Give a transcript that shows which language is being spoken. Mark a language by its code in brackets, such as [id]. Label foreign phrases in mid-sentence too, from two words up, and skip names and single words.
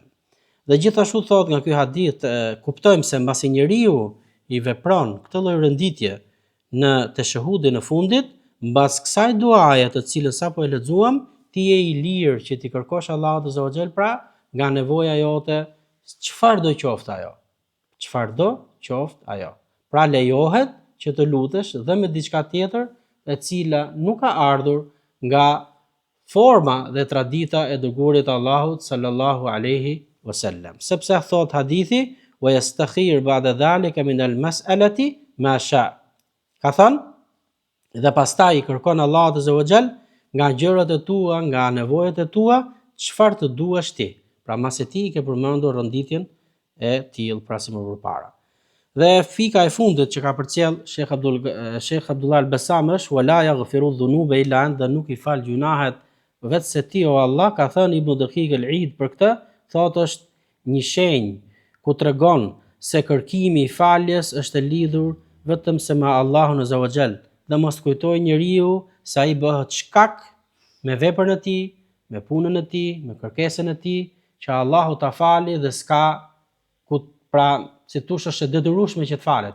[sq] Dhe gjithashtu thot nga ky hadith kuptojmë se mbasi njeriu i vepron këtë lloj renditje në tashahudin e fundit, mbas kësaj duaje të cilën sapo e lexuam, ti je i lirë që ti kërkosh Allahut [ar] عز وجل [sq] pra nga nevoja jote, çfarë do qoftë ajo. Çfarë do qoftë ajo. Pra lejohet që të lutesh dhe me diçka tjetër e cila nuk ka ardhur nga forma dhe tradita e dërguarit të Allahut [ar] صلى الله عليه وسلم. [sq] Sepse thot hadithi [ar] ويتخير بعد ذلك من المسألة ما شاء. [sq] Ka thënë dhe pastaj i kërkon Allahut [ar] عز وجل [sq] nga gjërat e tua, nga nevojat e tua, çfarë të duash ti. Pra mase ti i ke përmendur renditjen e tillë pra si më përpara. Dhe fika e fundit që ka përcjell Sheikh Abdullah al-Bassam është [ar] ولا يغفر الذنوب إلا أنت, [sq] nuk i fal gjunahet vetë se ti o Allah. Ka thënë Ibn Daqiq al-Eid për këtë, thotë është një shenjë ku tregon se kërkimi i faljes është lidhur vetëm se me Allahun [ar] عز وجل [sq] dhe mos kujtoj njeriu se ai bëhet shkak me veprën e tij, me punën e tij, me kërkesën e tij që Allahu ta fali dhe s'ka ku pra si thosh është e detyrueshme që të falet.